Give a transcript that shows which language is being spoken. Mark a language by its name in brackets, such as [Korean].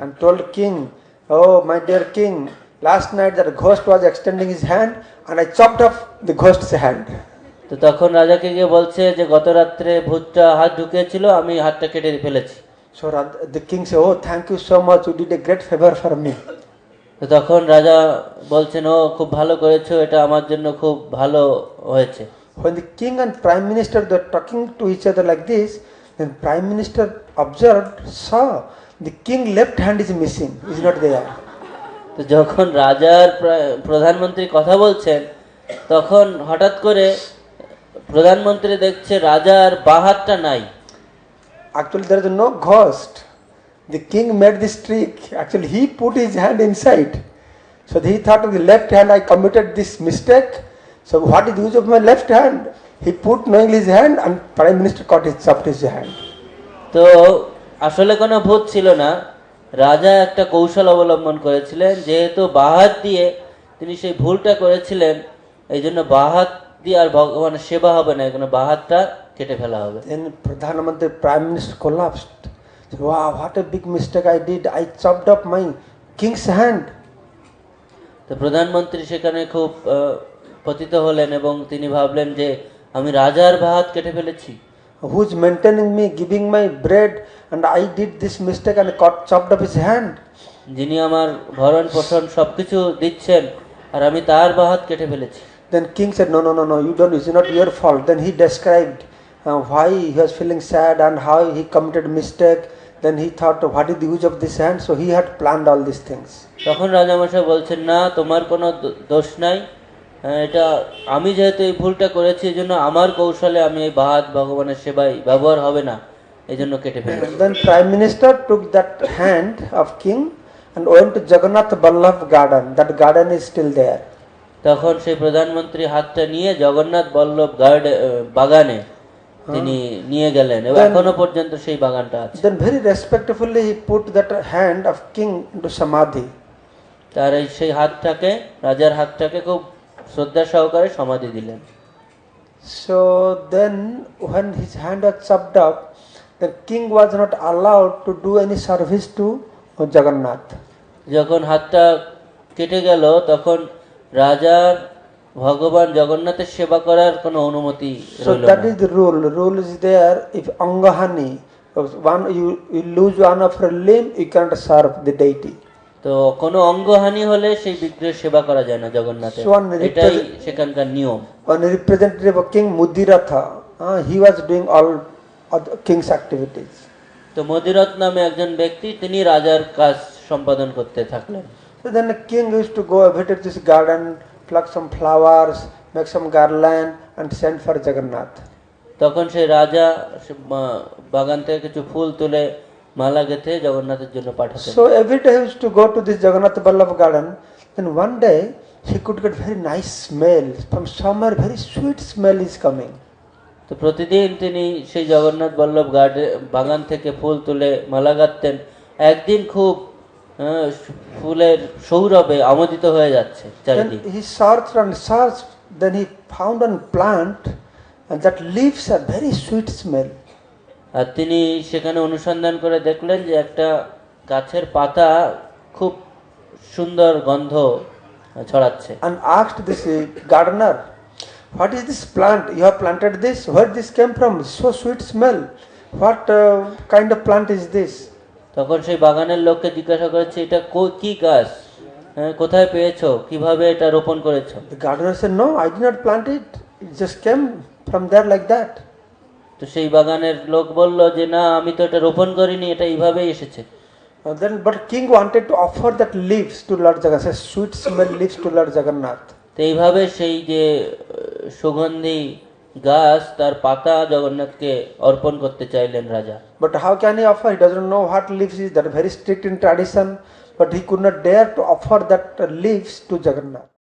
[English] and told king, oh my dear king, last night that ghost was extending his hand and I chopped off the ghost's hand. [Bangla] তো তখন রাজাকে গিয়ে বলছে যে গত রাত্রে ভূতটা হাত ঢুকিয়েছিল, আমি হাতটা কেটে ফেলেছি। [English] So the king said, "Oh, thank you so much. You did a great favor for me." [Bangla] তো তখন রাজা বলছেন, ও খুব ভালো করেছো, এটা আমার জন্য খুব ভালো হয়েছে। [English] When the king and prime minister were talking to each other like this, then prime minister observed, saw the king left hand is missing, is not there. [Bangla] তো যখন রাজার প্রধানমন্ত্রী কথা বলছেন, তখন হঠাৎ করে প্রধানমন্ত্রী দেখছে রাজার বাঁ হাতটা নাই। [English] Actually, there is no ghost. The king made this trick. Actually, he put his hand inside. So he thought of the left hand, I committed this mistake. So what is the use of my left hand? He put knowingly his hand and prime minister caught his chopped his hand. [Bangla] তো আসলে কোনো ভূত ছিল না, রাজা একটা কৌশল অবলম্বন করেছিলেন। যেহেতু বাঁ হাত দিয়ে তিনি সেই ভুলটা করেছিলেন, এই জন্য বাঁ হাত দিয়ে আর ভগবানের সেবা হবে না, এখানে বাঁ হাতটা কেটে ফেলা হবে। [English] Then Pradhan Mantri prime minister collapsed. Said, wow, what a big mistake I did. I chopped up my king's hand. [Bangla] তো প্রধানমন্ত্রী সেখানে খুব পতিত হলেন এবং তিনি ভাবলেন যে আমি রাজার বাঁ হাত কেটে ফেলেছি। [English] Who's maintaining me, giving my bread, and I did this mistake and chopped up his hand. [Bangla] যিনি আমার ভরণ পোষণ সবকিছু দিচ্ছেন আর আমি তার বাঁ হাত কেটে ফেলেছি। [English] Then king said, no, you don't, it's not your fault. Then he described why he was feeling sad and how he committed mistake. Then he thought, what is the use of this hand? So he had planned all these things. [Bangla] তখন রাজামশাই বলছেন, না তোমার কোনো দোষ নাই, এটা আমি যেহেতু এই ভুলটা করেছি, এই জন্য আমার কৌশলে আমি এই বাঁ হাত ভগবানের সেবায় ব্যবহার হবে না, এই জন্য কেটে ফেলেছি। [English] Then prime minister took that hand of king and went to Jagannath Ballabh garden. That garden is still there. [Bangla] তখন সেই প্রধানমন্ত্রী হাতটা নিয়ে জগন্নাথ বল্লভ বাগানে তিনি নিয়ে গেলেন এবং এখনো পর্যন্ত সেই বাগানটা আছে। [English] Then very respectfully he put that hand of king into samadhi. [Bangla] তার এই সেই হাতটাকে, রাজার হাতটাকে খুব শ্রদ্ধা সহকারে সমাধি দিলেন। [English] So then when his hand was chopped up, the king was not allowed to do any service to Jagannath. [Bangla] যখন হাতটা কেটে গেল, তখন রাজার ভগবান জগন্নাথের সেবা করার কোনো অনুমতি [English] So [Bangla] রইল [English] that [Bangla] না। [English] is the rule. The rule is there. If angahani, you lose one of your limb, you cannot serve the deity. [Bangla] তো কোনো অঙ্গহানি হলে সেই বিগ্রহের সেবা করা যায় না জগন্নাথের, এটাই সেখানকার নিয়ম। [English] One representative of King Mudiratha, he was doing all the king's activities. [Bangla] তো মদিরথ নামে একজন ব্যক্তি, তিনি রাজার কাজ সম্পাদন করতে থাকলেন। [English] So then the king used to go visit this garden, pluck some flowers, make some garland and send for Jagannath. [Bangla] তখন সেই রাজা বাগান থেকে কিছু ফুল তুলে মালা গেঁথে জগন্নাথের জন্য পাঠাতেন। [English] So every day he used to go to this Jagannath Ballabh garden. Then one day he could get very nice smell from somewhere. Very sweet smell is coming. [Bangla] তো প্রতিদিন তিনি সেই জগন্নাথ বল্লভ বাগান থেকে ফুল তুলে মালা গাঁথতেন। একদিন খুব ফুলের সৌরভে আমোদিত হয়ে যাচ্ছে চারিদিক। [English] Then he searched and searched. Then he found one plant, and that leaves are very sweet smell. [Bangla] আর তিনি সেখানে অনুসন্ধান করে দেখলেন যে একটা গাছের পাতা খুব সুন্দর গন্ধ ছড়াচ্ছে। [English] And asked this gardener, what is this plant? You have planted this? Where this came from? So sweet smell. What kind of plant is this? [Bangla] তখন সেই বাগানের লোককে জিজ্ঞাসা করেছে, এটা কি গাছ, কোথায় পেয়েছো, কিভাবে এটা রোপণ করেছো? [English] The gardener said, no, I did not plant it. It just came from there like that. [Bangla] তো সেই বাগানের লোক বলল যে না, আমি তো এটা রোপণ করিনি, এটা এইভাবেই এসেছে। [English] Then, but king wanted to offer that leaves to Lord Jagannath, sweet smell leaves to Lord Jagannath. [Bangla] তো এইভাবে সেই যে সুগন্ধি গাছ, তার পাতা জগন্নাথকে অর্পণ করতে চাইলেন রাজা। [English] But how can he offer? He doesn't know what leaves is. That very strict in tradition. But he could not dare to offer that leaves to Jagannath.